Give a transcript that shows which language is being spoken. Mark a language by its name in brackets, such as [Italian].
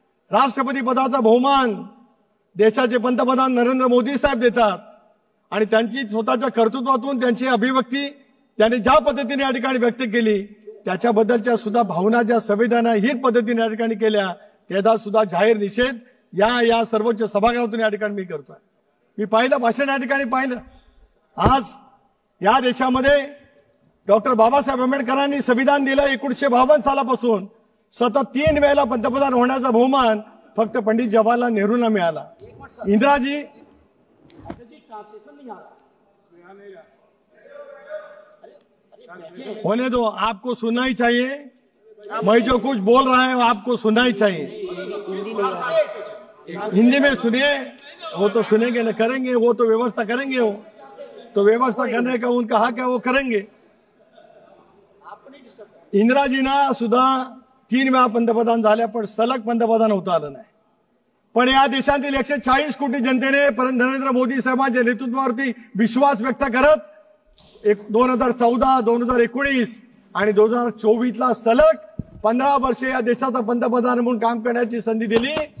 [Marathi] राष्ट्रपती पदाचा बहुमान देशाचे पंतप्रधान नरेंद्र मोदी साहेब देतात आणि त्यांची स्वतःच्या कर्तृत्वातून त्यांची अभिव्यक्ती त्यांनी ज्या पद्धतीने या ठिकाणी व्यक्त केली त्याच्याबद्दलच्या सुद्धा भावना ज्या संवेदनाहीन पद्धतीने या ठिकाणी केल्या त्याचा सुद्धा जाहीर निषेध या सर्वोच्च सभागृहातून या ठिकाणी मी करतोय। मी पाहिलं भाषण या ठिकाणी पाहिलं। आज या देशामध्ये डॉक्टर बाबासाहेब आंबेडकरांनी संविधान दिलं 1952 सालापासून सतत 3 वेळेला पंतप्रधान होण्याचा बहुमान फक्त पंडित जवाहरलाल नेहरूंना मिळाला। [Hindi] इंदिराजी होने दो, आपको सुनना ही चाहिए, मैं जो कुछ बोल रहा है आपको सुनना ही चाहिए। हिंदी में सुनिए, वो तो सुनेंगे न करेंगे, वो तो व्यवस्था करेंगे, वो तो व्यवस्था करने का उनका हक है, वो करेंगे। [Marathi] इंदिराजींना सुद्धा 3 वेळा पंतप्रधान झाल्या पण सलग पंतप्रधान होता आलं नाही। पण या देशातील 140 कोटी जनतेने नरेंद्र मोदी साहेबांच्या नेतृत्वावरती विश्वास व्यक्त करत 2014, 2019 आणि 2024ला सलग 15 वर्षे या देशाचा पंतप्रधान म्हणून काम करण्याची संधी दिली।